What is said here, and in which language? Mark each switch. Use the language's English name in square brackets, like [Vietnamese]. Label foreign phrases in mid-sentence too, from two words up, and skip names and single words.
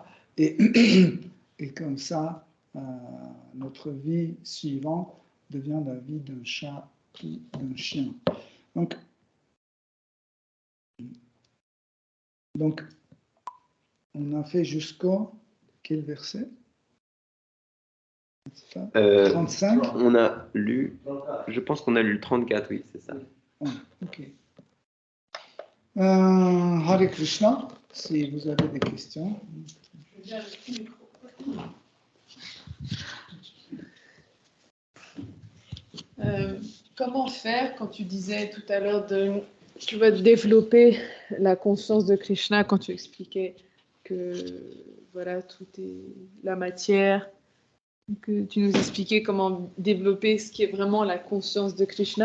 [French] Et, et comme ça, notre vie suivante devient la vie d'un chat ou d'un chien. Donc, on a fait jusqu'au quel verset? 35. On a lu, je pense qu'on a lu le 34, oui, c'est ça. [Sanskrit] Ok. हरे कृष्ण, [French] si vous avez des questions. Comment faire quand tu disais tout à l'heure tu vas développer la conscience de Krishna quand tu expliquais que voilà, tout est la matière, que tu nous expliquais comment développer ce qui est vraiment la conscience de Krishna.